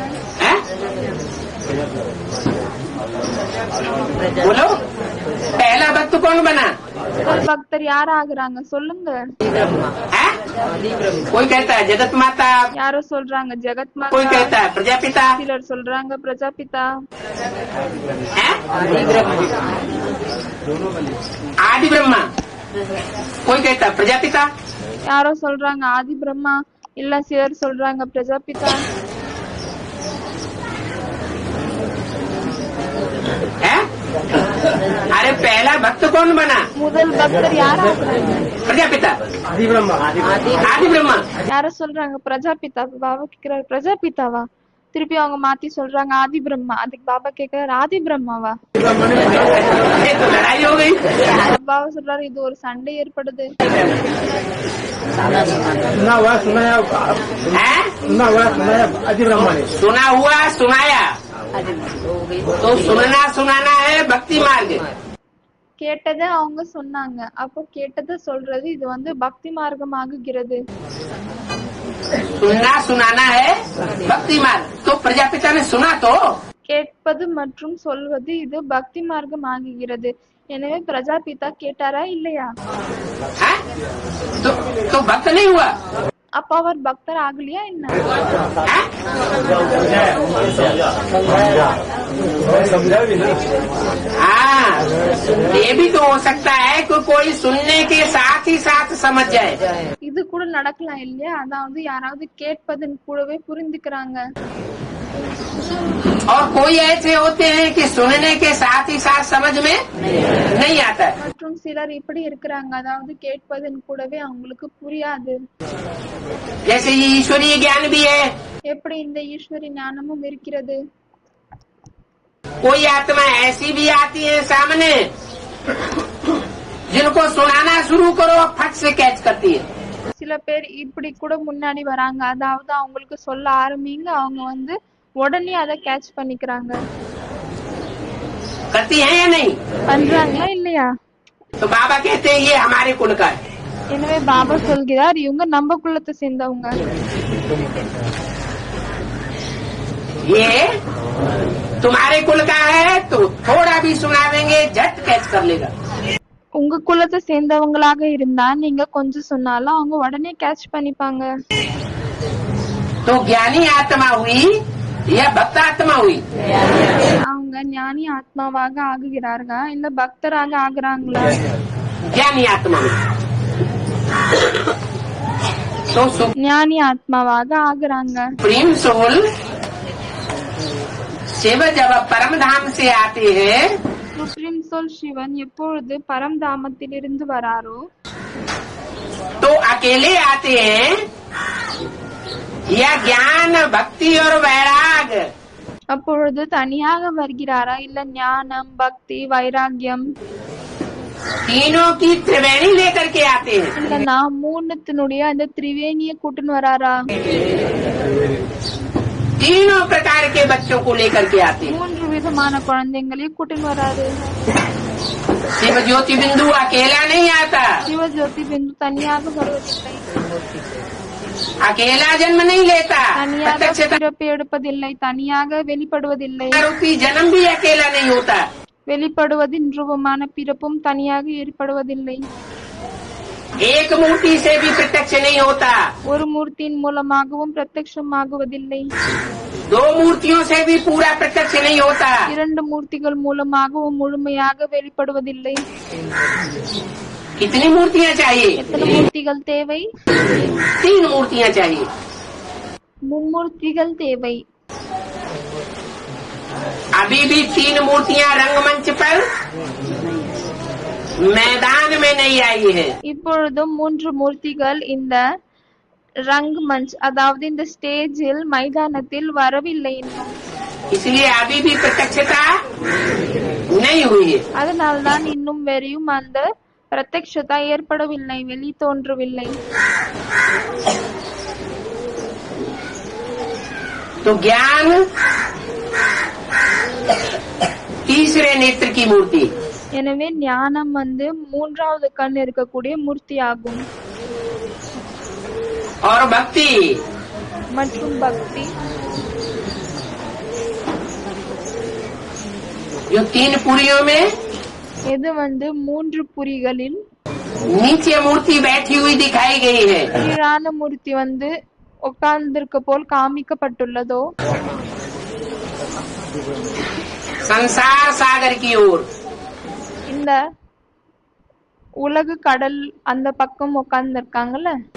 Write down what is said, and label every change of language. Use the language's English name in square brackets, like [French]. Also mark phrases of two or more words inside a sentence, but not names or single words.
[Hindi] है? बोलो, पहला भक्त कौन बना? [Tamil] முதல் பக்தர் யாராகிறாங்க? சொல்லுங்க. [Hindi] है? कोई कहता है जगत माता, [Tamil] யாரோ சொல்றாங்க ஜெகத் [Hindi] कोई [Tamil] மாதா, [Hindi] कहता है प्रजापिता, [Tamil] சிலர் சொல்றாங்க பிரஜாபிதா, [Hindi] है? आदि ब्रह्मा, कोई कहता है प्रजापिता, [Tamil] யாரோ சொல்றாங்க ஆதி பிரம்மா, இல்ல சிலர் சொல்றாங்க பிரஜாபிதா. [Hindi] है? अरे अरे पहला भक्त कौन बना? [Tamil] முதல் பக்தர் யாரா இருக்கிறாங்க? [Hindi] प्रजापिता आदि ब्रह्मा। [Tamil] யார சொல்றாங்க? பிரஜாபிதா. பாபா கேக்குறாரு பிரஜாபிதாவா? திருப்பி அவங்க மாத்தி சொல்றாங்க ஆதி பிரம்மா. அதுக்கு பாபா கேக்குறாரு ஆதி பிரம்மாவா? [Hindi] ये तो लड़ाई हो गई। [Tamil] பாபா சொல்றாரு இது ஒரு சண்டை ஏற்படுது. [Hindi] है? सुना हुआ सुनाया तो सुनना सुनाना है भक्ति मार्ग। [Tamil] கேட்டதை அவங்க சொன்னாங்க, அப்போ கேட்டதை சொல்றது இது வந்து பக்தி மார்க்கம் ஆகுகிறது. [Hindi] सुनना सुनाना है भक्ति मार्ग। तो प्रजापिता ने सुना तो [Tamil] கேட்பது மற்றும் சொல்வது இது பக்தி மார்க்கம் ஆகுகிறது. எனவே பிரஜாபிதா கேட்டாரா இல்லையா? [Hindi] है? तो भक्त नहीं हुआ। [Tamil] அப்ப அவர் பக்தர் ஆகலையா என்ன? [Hindi] है? हाँ, ये भी तो हो सकता है कि कोई सुनने के साथ ही साथ समझ जाए। [Tamil] இது கூட நடக்கலாம் இல்லையா? அதாவது யாராவது கேட்பதன் கூடவே புரிந்துக்கிறாங்க. [Hindi] और कोई ऐसे होते हैं कि सुनने के साथ ही साथ समझ में नहीं आता है। [Tamil] மற்றும் சிலர் இப்படி இருக்கிறாங்க, அதாவது கேட்பதன் கூடவே அவங்களுக்கு புரியாது. [Hindi] जैसे ये ईश्वरीय ज्ञान भी है। [Tamil] எப்படி இந்த ஈஸ்வரி ஞானமும் இருக்கிறது. [Hindi] कोई आत्मा ऐसी भी आती है सामने जिनको सुनाना शुरू करो फट से कैच करती है। [Tamil] சில பேர் இப்படி கூட முன்னாடி வராங்க, அதாவது அவங்களுக்கு சொல்ல ஆரம்பிங்க, அவங்க வந்து உடனே அதை கேட்ச் பண்ணிக்கிறாங்க. [Hindi] करती है या नहीं? [Tamil] பண்றாங்களா இல்லையா? [Hindi] तो बाबा कहते हैं ये हमारे कुल का है। [Tamil] எனவே பாபா சொல்கிறார் இவங்க நம்ம குலத்தை சேர்ந்தவங்க. [Hindi] ये तुम्हारे कुल का है तो थोड़ा भी सुनावेंगे झट कैच कर लेगा। [Tamil] உங்க குலத்தை சேர்ந்தவங்களாக இருந்தா நீங்க கொஞ்சம் சொன்னாலும் அவங்க உடனே கேட்ச் பண்ணிப்பாங்க. [Hindi] तो ज्ञानी आत्मा हुई या भक्त आत्मा हुई? [Tamil] அவங்க ஞானி ஆத்மாவாக ஆகுகிறார்களா இல்ல பக்தராக ஆகுறாங்களா? [Hindi] ज्ञानी आत्मा हुई। तो [Tamil] ஞானி ஆத்மாவாக ஆகுறாங்க. [English] supreme soul [Hindi] शिव जब परम धाम से आते हैं [English] supreme soul [Tamil] சிவன் எப்பொழுது பரம்தாமத்தில் இருந்து வராரோ [Hindi] तो अकेले आते हैं या ज्ञान भक्ति और वैराग [Tamil] அப்பொழுது தனியாக வருகிறாரா இல்ல ஞானம் பக்தி வைராகியம் [Hindi] तीनों की त्रिवेणी लेकर के आते हैं? [Tamil] இல்ல நான் மூணுத்தினுடைய அந்த திரிவேணிய கூட்டுன்னு வராரா? [Hindi] तीनों प्रकार के बच्चों को लेकर के आते हैं। [Tamil] மூன்று விதமான குழந்தைங்களையும் கூட்டின்னு வராரு. [Hindi] शिव ज्योति बिंदु अकेला नहीं आता। [Tamil] சிவஜோதி பிந்து தனியாக வருவதில்லை, [Hindi] अकेला जन्म नहीं लेता। [Tamil] தனியாக [Hindi] प्रत्यक्षता [Tamil] பிறப்பு எடுப்பதில்லை, தனியாக வெளிப்படுவதில்லை. [Hindi] रूपी जन्म भी अकेला नहीं होता। [Tamil] வெளிப்படுவதின் ரூபமான பிறப்பும் தனியாக ஏற்படுவதில்லை. [Hindi] एक मूर्ति से भी प्रत्यक्ष नहीं होता। [Tamil] ஒரு மூர்த்தியின் மூலமாகவும் பிரத்யட்சமாகுவதில்லை. [Hindi] दो मूर्तियों से भी पूरा प्रत्यक्ष नहीं होता। [Tamil] இரண்டு மூர்த்திகள் மூலமாகவும் முழுமையாக வெளிப்படுவதில்லை. [Hindi] कितनी मूर्तियाँ चाहिए? [Tamil] எத்தனை மூர்த்திகள் தேவை? [Hindi] 3 मूर्तियाँ चाहिए। [Tamil] மும்மூர்த்திகள் தேவை. [Hindi] अभी भी 3 मूर्तियाँ रंगमंच पर मैदान में नहीं आई है। [Tamil] இப்பொழுதும் 3 மூர்த்திகள் இந்த [Hindi] रंग मंच [Tamil] அதாவது இந்த ஸ்டேஜில் மைதானத்தில் வரவில்லை இன்னும். [Hindi] इसलिए अभी भी प्रत्यक्षता नहीं हुई है। [Tamil] அதனால்தான் இன்னும் வெறியும் அந்த பிரத்யக்ஷதா ஏற்படவில்லை, வெளி தோன்றவில்லை. [Hindi] तो ज्ञान तीसरे नेत्र की मूर्ति। [Tamil] எனவே ஞானம் வந்து மூன்றாவது கண் இருக்கக்கூடிய மூர்த்தி ஆகும். [Hindi] और भक्ति [Tamil] மற்றும் பக்தி [Hindi] जो 3 पुरियों में [Tamil] எது வந்து 3 புரிகளில் [Hindi] नीचे मूर्ति बैठी हुई दिखाई गई है। [Tamil] கீழான மூர்த்தி வந்து உட்கார்ந்திருக்க போல் காமிக்கப்பட்டுள்ளதோ [Hindi] संसार सागर की ओर [Tamil] இந்த உலக கடல் அந்த பக்கம் உட்கார்ந்திருக்காங்கல்ல.